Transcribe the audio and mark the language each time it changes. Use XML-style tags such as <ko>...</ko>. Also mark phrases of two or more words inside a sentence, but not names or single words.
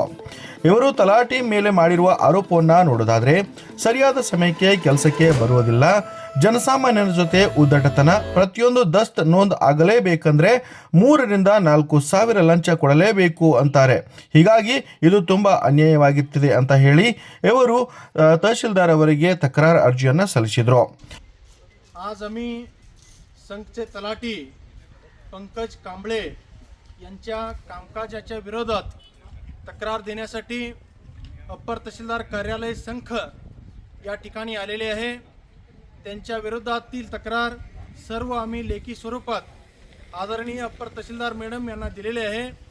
<kn>ಇವರು ತಲಾಟಿ ಮೇಲೆ ಮಾಡಿರುವ ಆರೋಪವನ್ನ ನೋಡೋದಾದ್ರೆ ಸರಿಯಾದ ಸಮಯಕ್ಕೆ ಕೆಲಸಕ್ಕೆ ಬರುವುದಿಲ್ಲ, ಜನಸಾಮಾನ್ಯರ ಜೊತೆ ಉದ್ದಟತನ, ಪ್ರತಿಯೊಂದು ದಸ್ತ್ ನೋಂದ್ ಆಗಲೇಬೇಕಂದ್ರೆ 3 ರಿಂದ 4 ಸಾವಿರ ಲಂಚ ಕೊಡಲೇಬೇಕು ಅಂತಾರೆ. ಹೀಗಾಗಿ ಇದು ತುಂಬಾ ಅನ್ಯಾಯವಾಗುತ್ತಿದೆ ಅಂತ ಹೇಳಿ ಇವರು ತಹಶೀಲ್ದಾರ್ ಅವರಿಗೆ ತಕರಾರು ಅರ್ಜಿಯನ್ನ ಸಲ್ಲಿಸಿದ್ರು.</kn> <mr>आज आम्ही संघचे तलाठी पंकज कांबळे यांच्या कामकाजाच्या विरोधात तक्रार देण्यासाठी अप्पर तहसीलदार कार्यालय संख या ठिकाणी आलेले आहे. त्यांच्या विरोधातील तक्रार सर्व आम्ही लेखी स्वरूपात आदरणीय अप्पर तहसीलदार मॅडम यांना दिलेले आहे.</mr>